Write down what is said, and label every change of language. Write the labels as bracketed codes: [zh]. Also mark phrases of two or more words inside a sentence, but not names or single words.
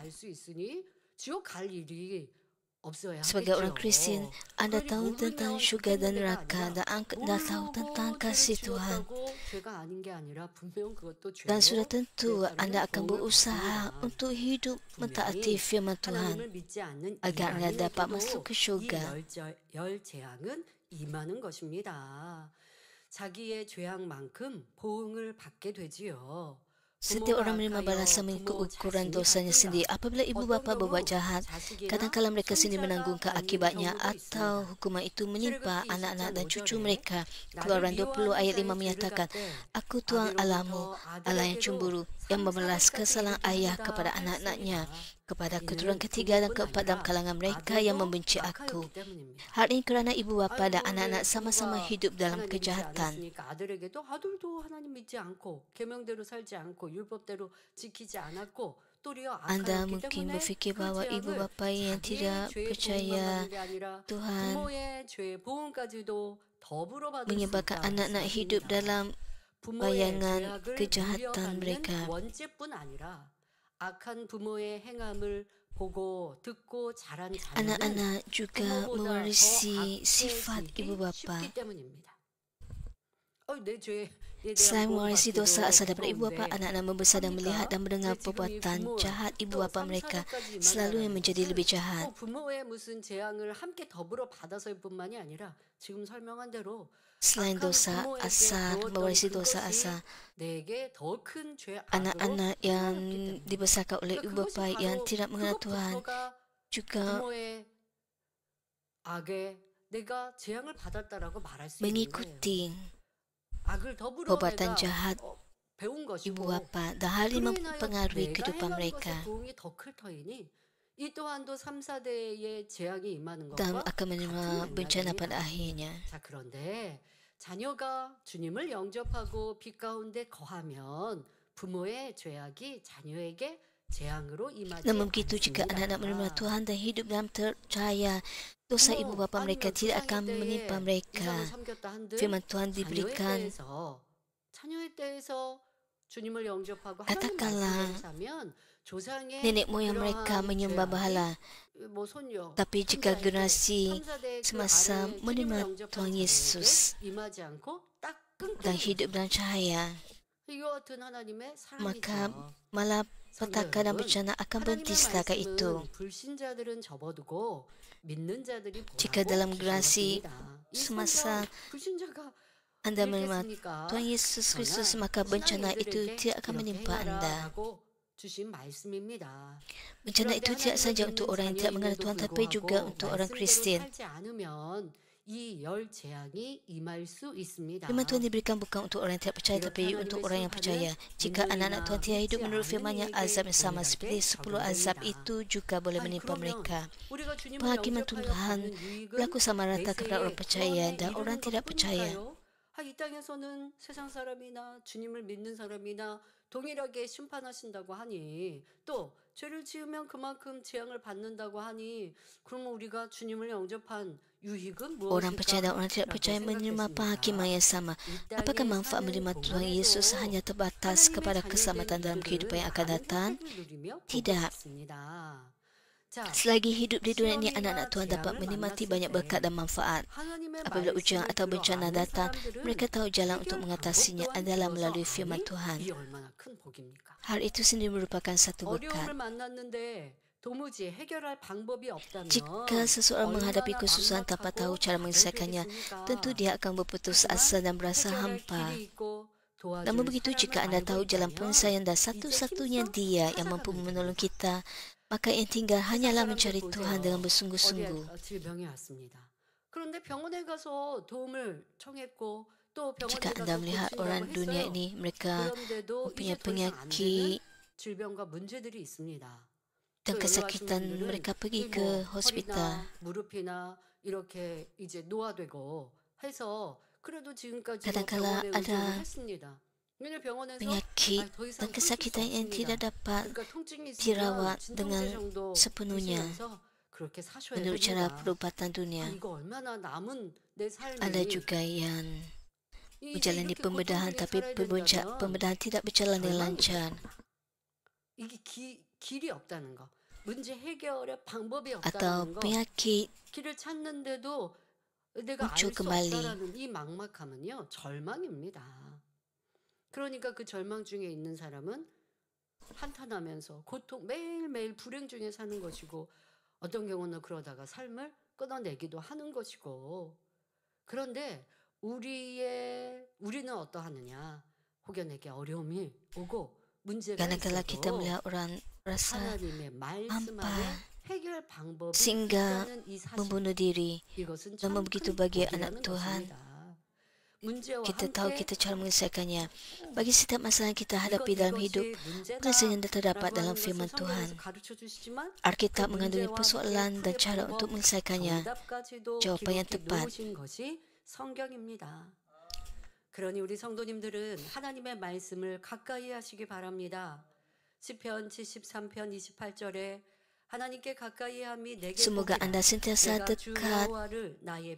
[ms] Sebagai orang Kristian, anda tahu tentang syurga dan neraka, dan anda tahu tentang kasih Tuhan. Dan sudah tentu anda akan berusaha untuk hidup mentaati firman Tuhan agar anda dapat masuk ke syurga. [ko] 임하는 것입니다. 자기의 죄악만큼 보응을 받게 되지요. [ms] Setiap orang menerima balasan mengikut ukuran dosanya sendiri. Apabila ibu bapa berbuat jahat, kadang-kala mereka sendiri menanggungkan akibatnya atau hukuman itu menimpa anak-anak dan cucu mereka. Keluaran 20 ayat 5 menyatakan, Aku Tuhan Allahmu, Allah yang cemburu, yang membalas kesalahan ayah kepada anak-anaknya, kepada keturunan ketiga dan keempat dalam kalangan mereka yang membenci aku. Hal ini kerana ibu bapa dan anak-anak sama-sama hidup dalam kejahatan. [ko] 아들에게도 아들도 하나님 믿지 않고 계명대로 살지 않고 율법대로 지키지 않았고 도리어 [ms] Anda [ko] 악하였기 [ms] mungkin [ko] 때문에 [ms] berfikir [ko] 그 [ms] bahawa ibu [ko] 재앙을 [ms] bapa yang tidak [ko] 자기의 죄의 보응만 [ms] percaya [ko] 받는 게 아니라 [ms] Tuhan [ko] 부모의 죄의 보응까지도 더불어 받을 수 [ms] menyebabkan [ko] 있다 [ms] anak-anak hidup [ko] 말씀하십니다. [ms] dalam [ko] 부모의 [ms] bayangan [ko] 죄악을 [ms] kejahatan [ko] 물려받는 [ms] mereka. [ko] 원죄뿐 아니라 악한 부모의 행함을 보고 듣고 자란 자녀는 [ms] Anak-anak juga [ko] 부모보다 더 [ms] mewarisi sifat ibu [ko] 악해지기 [ms] bapa. [ko] 쉽기 때문입니다. 내 죄에 대한 [ms] Selain mewarisi [ko] 보응받기도 [ms] dosa asal daripada ibu bapa, [ko] 무서운데 [ms] anak-anak membesar dan melihat dan mendengar [ko] 왜 지금 이 [ms] perbuatan [ko] 부모 [ms] jahat ibu [ko] 또 [ms] bapa mereka [ko] 3, 4대까지 [ms] selalu yang [ko] 임하다라는 [ms] menjadi lebih [ko] 것은 [ms] jahat. [ko] 부모의 무슨 재앙을 함께 더불어 받아서일 뿐만이 아니라 지금 설명한 대로 [ms] Selain [ko] 악한 [ms] dosa [ko] 부모에게 [ms] asal, [ko] 배웠던 [ms] mewarisi dosa [ko] 그것이 [ms] asal, [ko] 내게 더 큰 죄악으로 [ms] anak-anak yang [ko] 행하였기 때문에 [ms] dibesarkan oleh ibu [ko] 그것이 [ms] bapa yang [ko] 바로 [ms] tidak mengenal Tuhan [ko] 그것부터가 [ms] juga [ko] 부모의 악에 내가 재앙을 받았다라고 말할 수 있는 거예요. [ms] mengikuti [ko] 악을 더불어 [ms] perbuatan [ko] 내가 [ms] jahat [ko] 배운 [ms] ibu [ko] 것이고 [ms] bapa dan hal ini [ko] 그로 인하여 [ms] mempengaruhi [ko] 내가 [ms] kehidupan [ko] 행하는 [ms] mereka [ko] 것의 보응이 더 클 터이니 이 또한도 3, 4대의 재앙이 임하는 [ms] dan [ko] 것과 [ms] akan menerima [ko] 같은 [ms] bencana pada [ko] 맥락입니다. [ms] akhirnya. [ko] 자, 그런데 자녀가 주님을 영접하고 빛 가운데 거하면 부모의 죄악이 자녀에게 재앙으로 임하지 [ms] Namun begitu jika anak-anak menerima [ko] 않습니다. [ms] Tuhan dan hidup dalam percaya, dosa ibu bapa mereka tidak akan menimpa mereka. [ko] 이상을 섬겼다 한들 [ms] Firman Tuhan [ko] 자녀의 [ms] diberikan, [ko] 때에서 주님을 영접하고 하나님 [ms] katakanlah [ko] 말씀대로 사면 조상의 [ms] nenek moyang mereka [ko] 그러한 [ms] menyembah [ko] 죄악이 [ms] berhala. [ko] 뭐 손녀 [ms] Tapi jika [ko] 3, 4대, [ms] generasi [ko] 3, 4대 그 [ms] semasa [ko] 아래에 주님을 [ms] menerima [ko] 영접한 [ms] Tuhan [ko] 자녀에게 [ms] Yesus [ko] 임하지 않고 딱 [ms] dan [ko] 끊기는 [ms] hidup dalam cahaya, [ko] 이와 같은 하나님의 [ms] maka [ko] 사랑이죠. [ms] malapetaka dan bencana akan berhenti [ko] 하나님의 [ms] setakat itu. [ko] 말씀은 불신자들은 접어두고 믿는 자들이 [ms] Jika [ko] 보라고 [ms] dalam [ko] 주신 [ms] generasi [ko] 것입니다. 이 [ms] semasa [ko] 성경 불신자가 [ms] Anda menerima [ko] 읽겠습니까? [ms] Tuhan Yesus Kristus, [ko] 그러나 [ms] maka bencana itu [ko] 신앙인들에게 [ms] tidak akan [ko] 이렇게 [ms] menimpa Anda. [ko] 행하라라고 주신 말씀입니다. [ms] Bencana itu tidak saja untuk orang yang tidak mengenal Tuhan, tapi juga untuk orang Kristian. [ko] 살지 않으면 이 열 재앙이 임할 수 있습니다. [ms] Firman Tuhan diberikan bukan untuk orang yang tidak percaya, tapi untuk orang yang percaya. Jika anak-anak Tuhan tidak hidup menurut firman-Nya, azab yang sama seperti 10 azab itu juga boleh menimpa mereka. Penghakiman Tuhan berlaku sama rata kepada orang percaya dan orang tidak percaya. [ko] 이 땅에서는 세상 사람이나 주님을 믿는 사람이나 동일하게 심판하신다고 하니 또 죄를 지으면 그만큼 재앙을 받는다고 하니 그러면 우리가 주님을 영접한 유익은 [ms] Orang percaya dan [ko] 무엇일까? [ms] orang tidak percaya menerima penghakiman yang sama. [ko] 이 [ms] Apakah [ko] 땅에 [ms] manfaat [ko] 사는 [ms] menerima Tuhan [ko] 동안에도 [ms] Yesus hanya terbatas [ko] 하나님의 [ms] kepada [ko] 자녀된 [ms] keselamatan dalam kehidupan yang akan [ko] 우리들은 [ms] datang? [ko] 많은 혜택을 누리며 보고 [ms] Tidak. [ko] 싶습니다. 자, [ms] Selagi hidup di dunia ini, [ko] 시험이나 [ms] anak-anak Tuhan dapat [ko] 재앙을 [ms] menikmati [ko] 만났을 [ms] banyak [ko] 때 [ms] berkat dan manfaat. [ko] 하나님의 [ms] Apabila ujian [ko] 말씀을 [ms] atau [ko] 들어 [ms] bencana [ko] 아는 [ms] datang, [ko] 사람들은 [ms] mereka tahu jalan [ko] 해결 [ms] untuk [ko] 방법 [ms] mengatasinya [ko] 또한 [ms] adalah [ko] 들어서 [ms] melalui firman [ko] 아니, [ms] Tuhan. [ko] 이 얼마나 큰 복입니까? [ms] Hal itu sendiri merupakan satu berkat. [ko] 어려움을 만났는데 도무지 해결할 방법이 없다면 [ms] Jika seseorang menghadapi kesusahan tanpa tahu cara menyelesaikannya, tentu dia akan berputus asa dan berasa hampa. Namun begitu, jika anda tahu jalan penyelesaian dan satu-satunya dia yang mampu menolong kita, maka yang tinggal hanyalah mencari Tuhan dengan bersungguh-sungguh. [ko] 질병이 왔습니다. 그런데 병원에 가서 도움을 청했고 또 [ms] Jika [ko] 병원에 [ms] anda [ko] 가서 [ms] melihat [ko] 고친다고 [ms] orang dunia [ko] 했어요. [ms] ini, mereka [ko] 그런데도 [ms] mempunyai [ko] 이제 더 이상 안 되는 [ms] penyakit [ko] 질병과 문제들이 있습니다. [ms] dan [ko] 또 여기 [ms] kesakitan, [ko] 와신 분들은 [ms] mereka pergi [ko] 이 [ms] ke [ko] 뭐 [ms] hospital. [ko] 허리나 무릎이나 이렇게 이제 노화되고 해서 그래도 지금까지 뭐 [ms] Kadang-kala [ko] 병원에 [ms] ada [ko] 의존을 했습니다. 왜냐 병원에서 [ms] penyakit [ko] 더 이상 [ms] dan [ko] 풀 수 [ms] kesakitan yang [ko] 없습니다. [ms] tidak dapat [ko] 그러니까 통증이 있으면 [ms] dirawat [ko] 진통제 [ms] dengan [ko] 정도 [ms] sepenuhnya [ko] 드시면서 그렇게 사셔야 [ms] menurut cara [ko] 됩니다. [ms] perubatan dunia. [ko] 이거 얼마나 남은 내 삶이 [ms] Ada juga yang [ko] 이제 [ms] menjalani [ko] 이렇게 [ms] pembedahan, [ko] 고통 중에 [ms] tapi [ko] 살아야 된다면 [ms] pembedahan tidak berjalan dengan [ko] 절망이 [ms] lancar. [ko] 이게 길이 없다는 거. 문제 해결의 방법이 [ms] Atau [ko] 없다는 거. [ms] penyakit [ko] 길을 찾는데도 내가 알 [ms] muncul [ko] 수 [ms] kembali. [ko] 없다라는 이 막막함은요 절망입니다. 그러니까 그 절망 중에 있는 사람은 한탄하면서 고통 매일매일 불행 중에 사는 것이고 어떤 경우는 그러다가 삶을 끊어내기도 하는 것이고 그런데 우리는 어떠하느냐? 혹여내게 어려움이 오고 문제가 [ms] Kadang-kala kita [ko] 있어도 [ms] melihat orang rasa [ko] 하나님의 말씀 [ms] hampa [ko] 안에 해결 방법이 [ms] sehingga [ko] 있다는 이 사실, [ms] membunuh diri. [ko] 이것은 [ms] Namun [ko] 참 [ms] begitu [ko] 큰 [ms] bagi [ko] 복이라는 [ms] anak Tuhan, [ko] 것입니다. 문제와 [ms] kita tahu [ko] 함께 [ms] kita cara menyelesaikannya. Bagi setiap masalah yang kita hadapi dalam hidup, [ko] 이것이 [ms] penyelesaian [ko] 문제다라고 [ms] terdapat dalam [ko] 하는 것을 [ms] firman Tuhan. [ko] 성경에서 가르쳐 주시지만 [ms] Alkitab [ko] 그 [ms] mengandungi [ko] 문제와 [ms] persoalan [ko] 함께 [ms] dan [ko] 풀의 [ms] cara [ko] 방법, [ms] untuk menyelesaikannya, [ko] 정답까지도 [ms] jawapan yang [ko] 기록해 [ms] tepat. [ko] 놓으신 것이 성경입니다. 그러니 우리 성도님들은 하나님의 말씀을 가까이 하시기 바랍니다. 시편 73편 28절에 하나님께 가까이 함이 내게 [ms] Semoga [ko] 복이라. [ms] anda sentiasa [ko] 내가 주 [ms] dekat [ko] 여호와를 나의